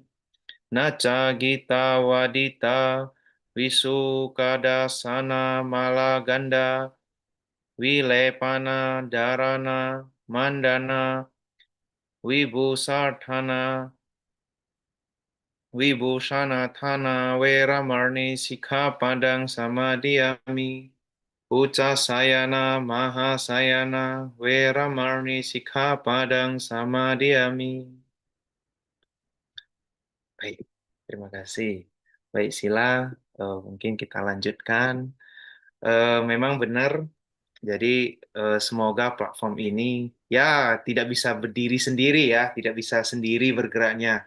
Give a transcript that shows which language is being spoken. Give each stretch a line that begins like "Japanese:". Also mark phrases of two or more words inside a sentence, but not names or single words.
Pali: Naca Gita Wadita Wisukadasana Malaganda Wilepana Dharana Mandana Wibusarthana Wibusanathana Weramarni Sikkhapadang Samadhiyami. Ucasayana Mahasayana Weramarni Sikkhapadang Samadhiyami.
Indonesian: Baik, terima kasih. Baik, Sila, mungkin kita lanjutkan. Memang benar, jadi semoga platform ini ya tidak bisa berdiri sendiri ya, tidak bisa sendiri bergeraknya.